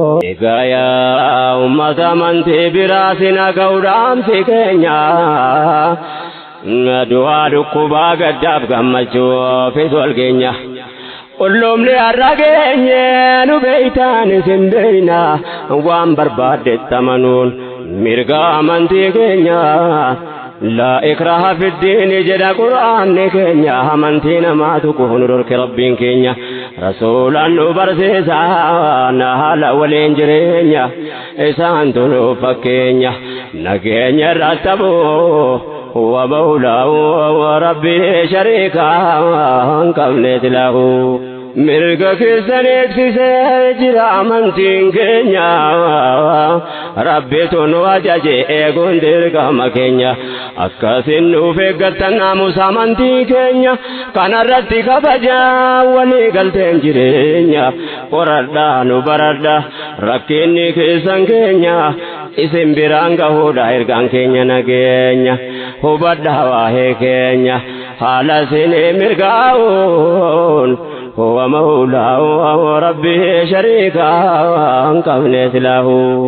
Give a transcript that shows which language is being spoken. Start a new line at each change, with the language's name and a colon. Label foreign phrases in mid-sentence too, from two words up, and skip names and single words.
Oromo: Egaa yaa uummata amantii biraa si naga'u dhaamsi keenya. Du'aa dhukkubaa gaddaaf gammachuuf is wal geenya. Qulluumni har'a geenye nu beeytaan isin beeyna waan barbaaddetti amanuun mirga amantii keenya.
Arabic: لا إكراه في الدين
Oromo: jedha Qur'aanni keenya amantii namaa tuqu nu dhorke Rabbiin keenya. Rasuulaan nu barsiisa na haala waliin jireenya isaantu nu fakkeenya nageenya irratti aboo.
Arabic: ومولاه وربي شريكا
Oromo: hin qabne silahu. Mirga keessan eegsisee jira amantiin keenya. Rabbitu nu ajaje eeguun dirqama keenya. Akkasin nuuf eeggattan naamusa amantii keenya. Kanarratti kabaja walii galteen jireenya. Qoradhaa nu baradha rakkinni keessan keenya. Isin biraan gahuudha ergaan keenya nageenya. Hubadhaa waa'ee keenya. Haala isin mirgaa'uun.
Arabic: هو مولاه وربه شريكا
Oromo: hin qabne silahu.